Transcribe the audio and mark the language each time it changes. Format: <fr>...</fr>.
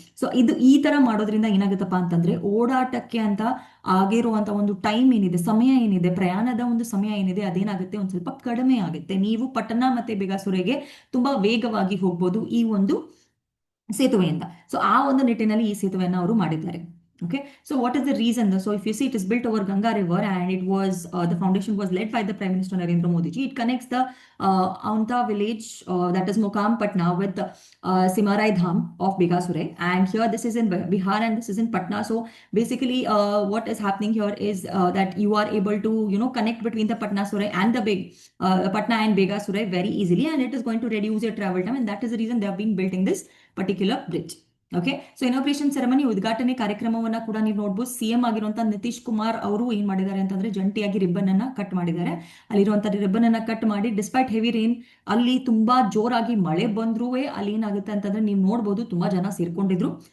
<kn>So ಇದು ಈ ತರ ಮಾಡೋದ್ರಿಂದ ಏನಾಗುತ್ತಪ್ಪ ಅಂತಂದ್ರೆ ಓಡಾಟಕ್ಕೆ ಅಂತ ಆಗಿರುವಂತ ಒಂದು ಟೈಮ್ ಏನಿದೆ, ಸಮಯ ಏನಿದೆ, ಪ್ರಯಾಣದ ಒಂದು ಸಮಯ ಏನಿದೆ, ಅದೇನಾಗುತ್ತೆ ಒಂದ್ ಸ್ವಲ್ಪ ಕಡಿಮೆ ಆಗುತ್ತೆ. ನೀವು ಪಟನಾ ಮತ್ತೆ ಬೇಗಾಸುರೈಗೆ ತುಂಬಾ ವೇಗವಾಗಿ ಹೋಗ್ಬೋದು ಈ ಒಂದು ಸೇತುವೆಯಿಂದ. ಸೊ ಆ ಒಂದು ನಿಟ್ಟಿನಲ್ಲಿ ಈ ಸೇತುವೆಯನ್ನು ಅವರು ಮಾಡಿದ್ದಾರೆ.</kn> <en>Okay, so what is the reason? So if you see, it is built over Ganga River, and it was the foundation was led by the Prime Minister Narendra Modi ji. It connects the Aunta village, that is Mokam Patna, with Simarai Dham of Begasurai, and here this is in Bihar and this is in Patna. So basically what is happening here is that you are able to connect between the Patna Surai and the Patna and Begasurai very easily, and it is going to reduce your travel time, and that is the reason they have been building this particular bridge.</en> <kn>Okay, so inauguration ceremony ಉದ್ಘಾಟನೆ ಕಾರ್ಯಕ್ರಮವನ್ನ ಕೂಡ ನೀವು ನೋಡ್ಬೋದು. CM ಆಗಿರುವಂತಹ ನಿತೀಶ್ ಕುಮಾರ್ ಅವರು ಏನ್ ಮಾಡಿದ್ದಾರೆ ಅಂತಂದ್ರೆ ಜಂಟಿಯಾಗಿ ರಿಬ್ಬನ್ ಅನ್ನ ಕಟ್ ಮಾಡಿದ್ದಾರೆ. ಅಲ್ಲಿರುವಂತಹ ರಿಬ್ಬನ್ ಅನ್ನ ಕಟ್ ಮಾಡಿ,</kn> <en>despite heavy rain,</en> <kn>ಅಲ್ಲಿ ತುಂಬಾ ಜೋರಾಗಿ ಮಳೆ ಬಂದ್ರೂ ಅಲ್ಲಿ ಏನಾಗುತ್ತೆ ಅಂತಂದ್ರೆ ನೀವು ನೋಡ್ಬೋದು ತುಂಬಾ ಜನ ಸೇರ್ಕೊಂಡಿದ್ರು.</kn>